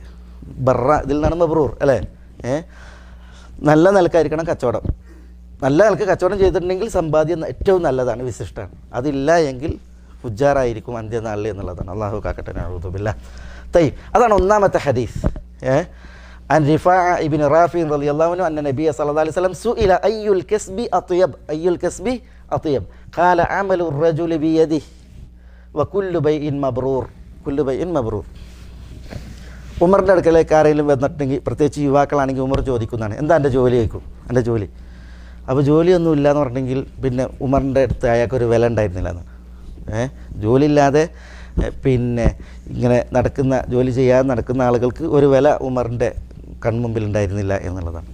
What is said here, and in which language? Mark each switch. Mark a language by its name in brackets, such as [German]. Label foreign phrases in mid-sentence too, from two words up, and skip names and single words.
[Malayalam] ബർറ ഇതിൽ നിന്നാണ് മബ്രൂർ അല്ലേ. നല്ല നിലക്കായിരിക്കണം കച്ചവടം. നല്ല നിലക്ക് കച്ചവടം ചെയ്തിട്ടുണ്ടെങ്കിൽ സമ്പാദ്യം ഏറ്റവും നല്ലതാണ്, വിശിഷ്ടമാണ്. അതില്ല എങ്കിൽ ഫുജ്ജാറായിരിക്കും അന്ത്യനാളിൽ എന്നുള്ളതാണ്. അല്ലാഹു കാക്കട്ടെ [Arabic] نعوذ بالله. [Malayalam] തയ്യിബ്, അതാണ് ഒന്നാമത്തെ ഹദീസ്. [Arabic] عن رفاعة ابن رافع رضي الله عنه أن النبي صلى الله عليه وسلم سئل أي الكسب أطيب، أي الكسب أطيب قال عمل الرجل بيده وكل بيع مبرور كل بيع مبرور. [Malayalam] ഉമറിൻ്റെ അടുക്കലേക്ക് ആരെങ്കിലും വന്നിട്ടുണ്ടെങ്കിൽ, പ്രത്യേകിച്ച് യുവാക്കളാണെങ്കിൽ ഉമർ ചോദിക്കുന്നതാണ് എന്താ എൻ്റെ ജോലി ചോദിക്കും, എൻ്റെ ജോലി. അപ്പോൾ ജോലിയൊന്നും ഇല്ല എന്ന് പറഞ്ഞിട്ടുണ്ടെങ്കിൽ പിന്നെ ഉമറിൻ്റെ അടുത്ത് അയാൾക്കൊരു വില ഉണ്ടായിരുന്നില്ല എന്ന്. ജോലി ഇല്ലാതെ പിന്നെ ഇങ്ങനെ നടക്കുന്ന, ജോലി ചെയ്യാതെ നടക്കുന്ന ആളുകൾക്ക് ഒരു വില ഉമറിൻ്റെ കൺമുമ്പിൽ ഉണ്ടായിരുന്നില്ല എന്നുള്ളതാണ്.